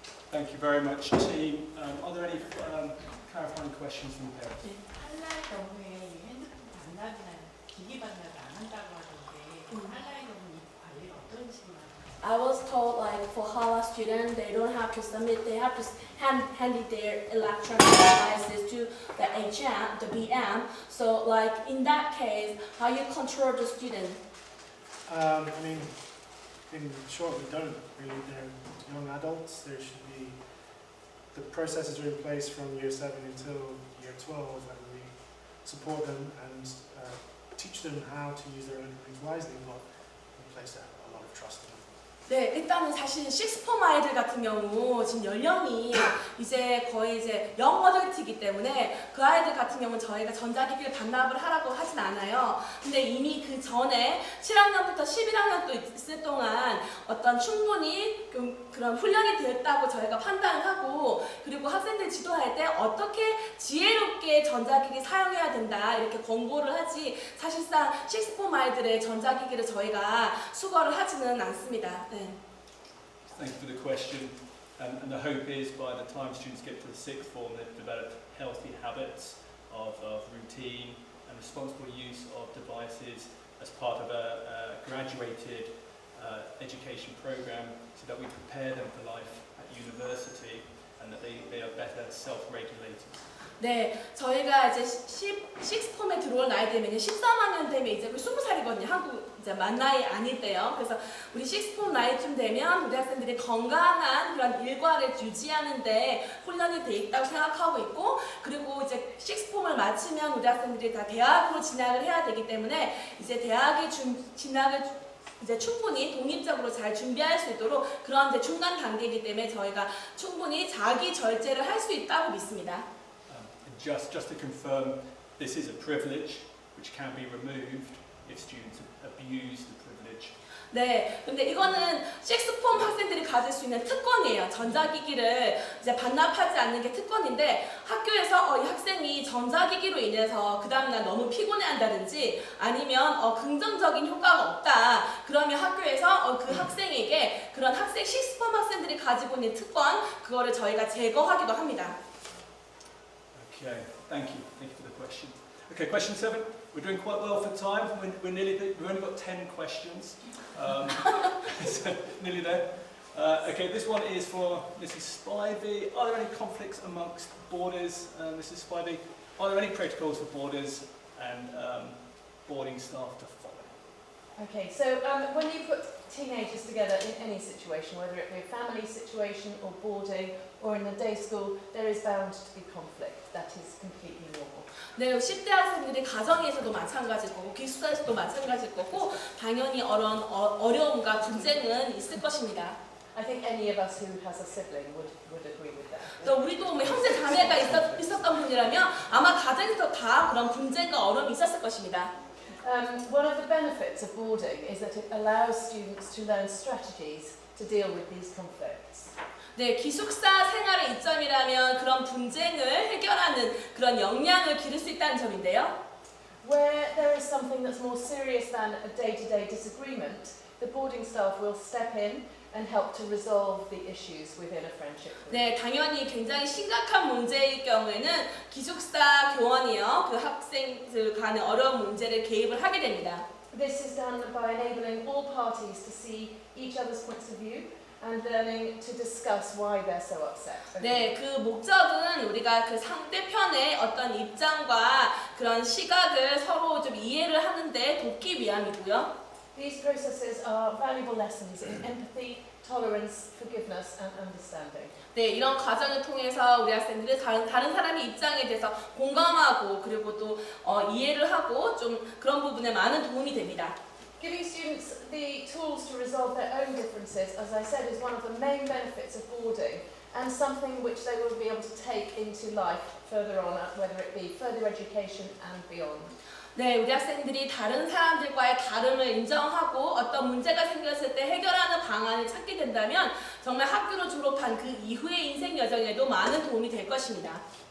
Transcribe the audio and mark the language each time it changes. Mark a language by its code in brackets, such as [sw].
[en] Thank you very much, team. Are there any clarifying questions from parents? [ko] 네. 한라인 경우에 핸드폰 반납이나 기기 반납을 안 한다고 하는데 한라인 경우는 이 관리가 어떤 식으로 하나요? [en] I was told like for Hala students they don't have to submit, they have to hand their electronic devices to the HM, the BM. So like in that case, how you control the student? I mean, in short, we don't really. They're young adults. There should be the processes are in place from year 7 until year 12, and we support them and teach them how to use their own things wisely. But we place a lot of trust in them. [ko] 네, 일단은 사실 식스폼 아이들 같은 경우 지금 연령이 이제 거의 이제 영 어덜트이기 때문에 그 아이들 같은 경우는 저희가 전자기기를 반납을 하라고 하진 않아요. 근데 이미 그 전에 7학년부터 11학년 또 있을 동안 어떤 충분히 그런 훈련이 됐다고 저희가 판단을 하고 그리고 학생들 지도할 때 어떻게 지혜롭게 전자기기 사용해야 된다 이렇게 권고를 하지 사실상 식스폼 아이들의 전자기기를 저희가 수거를 하지는 않습니다. 네. [en] Thank you for the question. And the hope is by the time students get to the sixth form, they've developed healthy habits of routine and responsible use of devices as part of a graduated education program so that we prepare them for life at university and that they are better self-regulated. [ko] 네, 저희가 이제 식스폼에 들어올 나이 되면 13학년 되면 이제 20살이거든요. 한국 이제 만 나이 아닐 때요. 그래서 우리 식스폼 나이쯤 되면 우리 학생들이 건강한 그런 일과를 유지하는데 훈련이 돼 있다고 생각하고 있고, 그리고 이제 식스폼을 마치면 우리 학생들이 다 대학으로 진학을 해야 되기 때문에 이제 대학에 진학을 이제 충분히 독립적으로 잘 준비할 수 있도록 그런 이제 중간 단계이기 때문에 저희가 충분히 자기 절제를 할 수 있다고 믿습니다. [en] Just to confirm, this is a privilege which can be removed if students abuse the privilege. [ko] 네, 근데 이거는 식스폼 학생들이 가질 수 있는 특권이에요. 전자기기를 이제 반납하지 않는 게 특권인데, 학교에서 이 학생이 전자기기로 인해서 그 다음날 너무 피곤해한다든지 아니면 긍정적인 효과가 없다. 그러면 학교에서 그 학생에게 그런 식스폼 학생들이 가지고 있는 특권, 그거를 저희가 제거하기도 합니다. [en] Okay, thank you for the question. Okay, question 7. We're doing quite well for time. We've only got 10 questions. So nearly there. Okay, this one is for Mrs. Spivey. Are there any conflicts amongst boarders, Mrs. Spivey? Are there any protocols for boarders and boarding staff to follow? Okay, so when you put teenagers together in any situation, whether it be a family situation or boarding or in a day school, there is bound to be conflict. That is completely normal. [ko] 네, 10대 학생들이 가정에서도 마찬가지일 거고 기숙사에서도 마찬가지일 거고 당연히 어려움과 분쟁은 있을 것입니다. [en] I think any of us who has a sibling would agree with that. [ko] 또 우리도 뭐 형제 자매가 있었던 분이라면 아마 가정에서 다 그런 분쟁과 어려움이 있었을 것입니다. [en] One of the benefits of boarding is that it allows students to learn strategies to deal with these conflicts. [ko] 네, 기숙사 생활의 이점이라면 그런 분쟁을 해결하는 그런 역량을 기를 수 있다는 점인데요. [en] Where there is something that's more serious than a day-to-day disagreement, the boarding staff will step in and help to resolve the issues within a friendship group. [ko] 네, 당연히 굉장히 심각한 문제일 경우에는 기숙사 교원이요, 그 학생들 간의 어려운 문제를 개입을 하게 됩니다. [en] This is done by enabling all parties to see each other's points of view and learning to discuss why they're so upset. [ko] 네, 그 목적은 우리가 그 상대편의 어떤 입장과 그런 시각을 서로 좀 이해를 하는데 돕기 위함이고요. [en] These processes are valuable lessons in empathy, tolerance, forgiveness and understanding. [ko] 네, 이런 과정을 통해서 우리 학생들이 다른 사람의 입장에 대해서 공감하고 그리고 또 이해를 하고 좀 그런 부분에 많은 도움이 됩니다. [en] Giving students the tools to resolve their own differences, as I said, is one of the main benefits of boarding and something which they will be able to take into life further on, whether it be further education and beyond. [ko] 네, 우리 학생들이 다른 사람들과의 다름을 인정하고 어떤 문제가 생겼을 때 해결하는 방안을 찾게 된다면 정말 학교를 졸업한 그 이후의 인생 여정에도 많은 도움이 될 것입니다.